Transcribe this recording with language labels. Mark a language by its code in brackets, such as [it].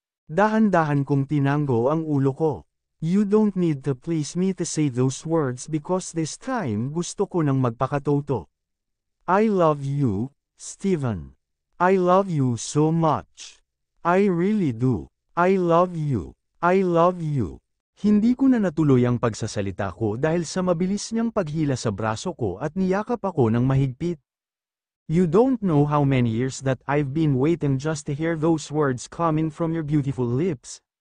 [tl] Dahan-dahan kong tinanggo ang ulo ko. [en] You don't need to please me to say those words because this time [tl] gusto ko nang magpakatoto. [en] I love you, Steven. I love you so much. I really do. I love you. I love you. [tl] Hindi ko na natuloy ang pagsasalita ko dahil sa mabilis niyang paghila sa braso ko at niyakap ako ng mahigpit. [en] You don't know how many years that I've been waiting just to hear those words coming from your beautiful lips.